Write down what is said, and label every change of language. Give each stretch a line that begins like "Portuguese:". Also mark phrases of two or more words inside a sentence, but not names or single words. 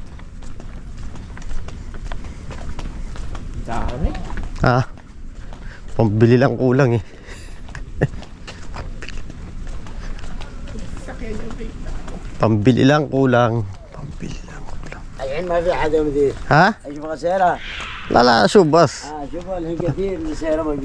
Filipino: Dami. Pambili lang kulang eh. Pambili lang kulang. Pambili lang kulang.
Arabic: الحين ما في حدا مدير Ha? اشوف سيارة Lala, subas. شوف الحين كثير من السيارة موجودة